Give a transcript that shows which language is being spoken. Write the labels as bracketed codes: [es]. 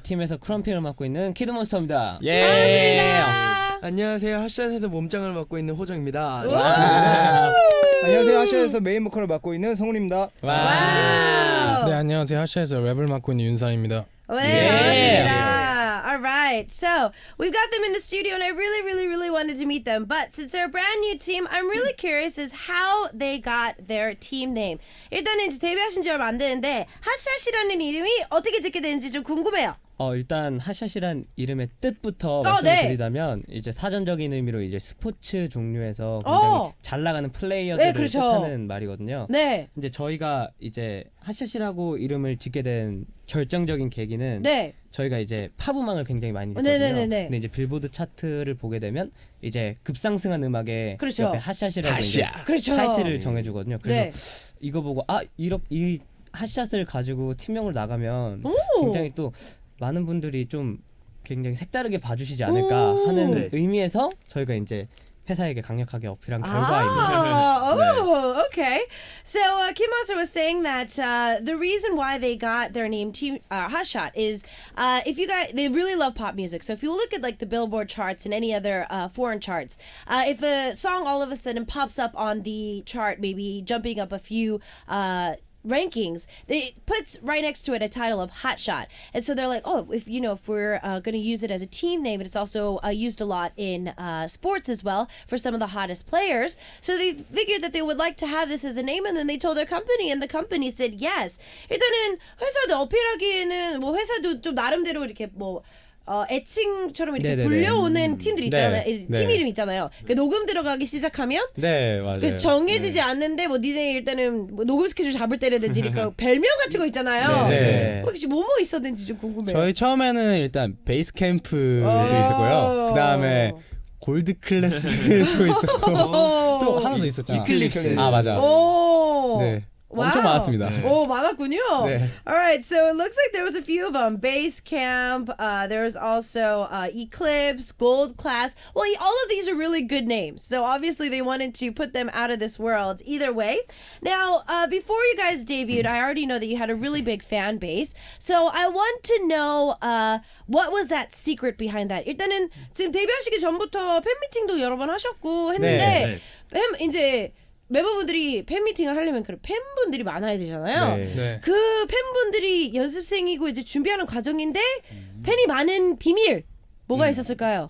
[ko] 팀에서 크럼피를 맡고 있는 키드몬스터입니다. 반갑습니다. 안녕하세요. 핫샷에서 몸짱을 맡고 있는 호정입니다. 안녕하세요. 핫샷에서 메인 보컬을 맡고 있는 성훈입니다. 와우. 네, 안녕하세요. 핫샷에서 랩을 맡고 있는 윤상입니다. 네, 반갑습니다. [en] All right, so we've got them in the studio, and I really wanted to meet them. But since they're a brand new team, I'm really curious as how they got their team name. [ko] 일단은 이제 데뷔하신 지 얼마 안 되는데 핫샷이라는 이름이 어떻게 짓게 되는지 좀 궁금해요. 일단 핫샷이란 이름의 뜻부터 네. 말씀드리자면 이제 사전적인 의미로 이제 스포츠 종류에서 굉장히 잘 나가는 플레이어들을 네, 그렇죠. 뜻하는 말이거든요. 네. 이제 저희가 이제 핫샷이라고 이름을 짓게 된 결정적인 계기는 네. 저희가 이제 팝 음악을 굉장히 많이 듣거든요. 네네네네. 근데 이제 빌보드 차트를 보게 되면 이제 급상승한 음악에 그렇죠. 옆에 핫샷이라고 이제 그렇죠. 타이틀을 정해주거든요. 그래서 네. 이거 보고 이 핫샷을 가지고 팀명을 나가면 오. 굉장히 또 많은 분들이 좀 굉장히 색다르게 봐주시지 않을까 하는 의미에서 저희가 이제 회사에게 강력하게 어필한 결과입니다. [en] Oh, okay. So Kim Monster was saying that the reason why they got their name Team HOTSHOT is if you guys, they really love pop music. So if you look at like the Billboard charts and any other foreign charts, if a song all of a sudden pops up on the chart, maybe jumping up a few rankings, it puts right next to it a title of HOTSHOT, and so they're like, oh, if we're going to use it as a team name, it's also used a lot in sports as well for some of the hottest players. So they figured that they would like to have this as a name, and then they told their company, and the company said yes. [ko] 일단은 회사도 어필하기에는 뭐 회사도 좀 나름대로 이렇게 뭐 애칭처럼 이렇게 네네네. 불려오는 팀들 있잖아요. 네. 팀 이름 있잖아요. 그 녹음 들어가기 시작하면 네, 맞아요. 그 정해지지 않는데 뭐 니네 일단은 뭐 녹음 스케줄 잡을 때라든지 그러니까 별명 같은 거 있잖아요. 네. 혹시 뭐뭐 있었는지 좀 궁금해요. 저희 처음에는 일단 베이스 캠프도 오. 있었고요. 그다음에 골드 클래스도 있었고 또 하나 더 있었잖아. 이클립스. 아, 맞아. 오. 네. 와우. 엄청 많았습니다. 오, 많았군요. 네. [en] All right, so it looks like there was a few of them. Base Camp, there was also Eclipse, Gold Class. Well, all of these are really good names. So obviously they wanted to put them out of this world either way. Now, before you guys debuted, I already know that you had a really big fan base. So I want to know what was that secret behind that? [ko] 일단은 지금 데뷔하시기 전부터 팬미팅도 여러 번 하셨고 했는데 이제 멤버분들이 팬미팅을 하려면 그런 팬분들이 많아야 되잖아요. 네. 그 팬분들이 연습생이고 이제 준비하는 과정인데 팬이 많은 비밀 뭐가 있었을까요?